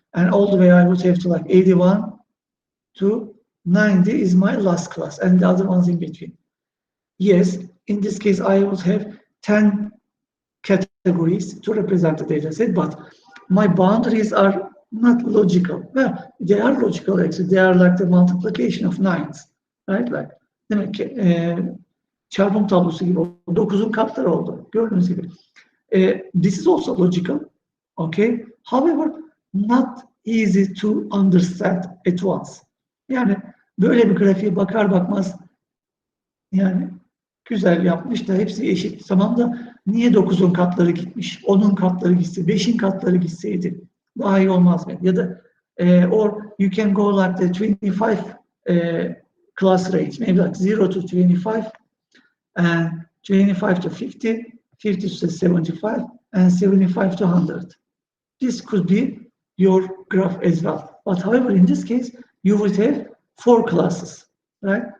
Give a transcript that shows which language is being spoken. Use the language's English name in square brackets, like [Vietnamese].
[English] And all the way I would have to like 81 to 90 is my last class, and the other ones in between. Yes, in this case, I would have 10 categories to represent the data set, but my boundaries are not logical. Well, they are logical actually. They are like the multiplication of 9s, right? Like [Turkish] demek ki çarpım tablosu gibi 9'un katları oldu. Gördüğünüz gibi. [English] This is also logical, okay? However, not easy to understand at once. [Turkish] Yani böyle bir grafiğe bakar bakmaz Yani güzel yapmış da hepsi eşit. Tamam da niye 9'un katları gitmiş? 10'un katları gitse, 5'in katları gitseydi daha iyi olmaz mı? Ya da [English] or you can go like the 25 class range, maybe like 0 to 25 and 25 to 50, 50 to 75 and 75 to 100. This could be your graph as well. But however, in this case, you would have 4 classes, right?